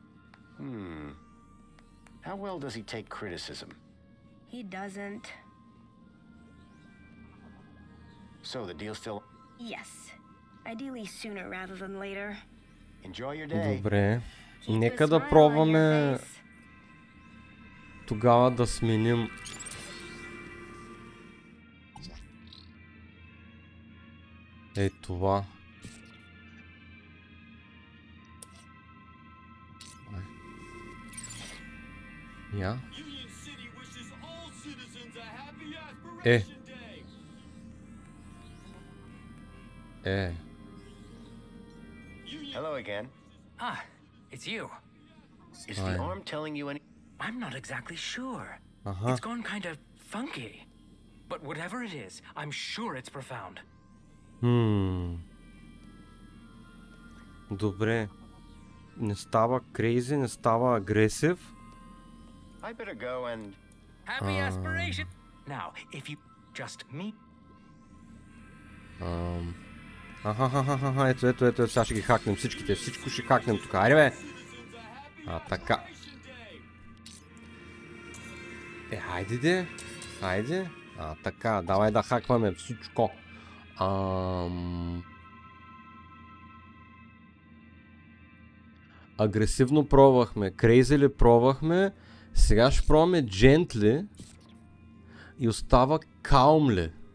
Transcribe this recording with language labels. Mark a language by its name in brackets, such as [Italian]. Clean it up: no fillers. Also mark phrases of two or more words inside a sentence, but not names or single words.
[English] How well does he take criticism? He doesn't. So the deal still... Yes. Ideally sooner rather than later. Enjoy your day. [Bulgarian] Добре. [English] Keep a [Bulgarian] Нека да [English] smile on [Bulgarian] пробваме [English] your face. [Bulgarian] тогава да сменим. Ей това. Я? [English] Union City wishes all citizens a happy [Bulgarian] Е. [English] aspiration day. [Bulgarian] Е. [English] Hello again. Ah, it's you. Is the arm telling you any... I'm not exactly sure. [Bulgarian] Ага. [English] It's gone kind of funky. But whatever it is, I'm sure it's profound. [Bulgarian] Добре. Не става crazy, не става агресив. [English] I better go and... Happy aspiration. Now, if you just meet. [Bulgarian] Аха, ето, сега ще ги хакнем всичките, всичко ще хакнем тук, айде бе! Така. Хайде. Така, давай да хакваме всичко. Агресивно пробвахме, крейзили пробвахме, сега ще пробваме джентли и остава калмли.